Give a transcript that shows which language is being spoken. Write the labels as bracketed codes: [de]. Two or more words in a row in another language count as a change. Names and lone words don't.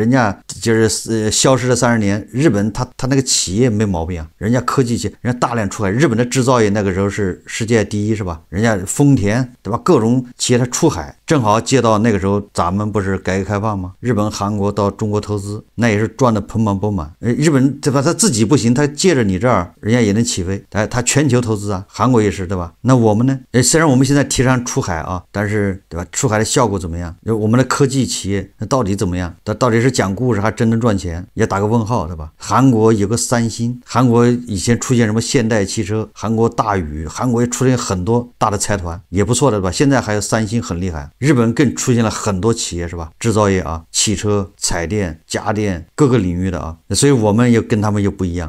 [zh] 人家就是消失了30年，日本他那個企業沒毛病啊，人家科技企業，人家大量出海，日本的製造業那個時候是世界第一，是吧？人家豐田，對吧？各種企業它出海，正好借到那個時候咱們不是改革開放嗎？日本韓國到中國投資，那也是賺得盆滿缽滿。日本對吧？他自己不行，他借着你這兒，人家也能起飛，他全球投資啊，韓國也是，對吧？那我們呢？雖然我們現在提倡出海啊，但是對吧？出海的效果怎麼樣？我們的科技企業那到底怎麼樣？它到底是講故事還真能賺錢？也打個問號，對吧？韓國有個三星，韓國以前出現什麼現代汽車，韓國大宇，韓國也出現很多大的財團，也不錯的，對吧？現在還有三星很厲害，日本更出現了很多企業，是吧？製造業啊，汽車、彩電、家電各個領域的啊，所以我們又跟他們又不一樣。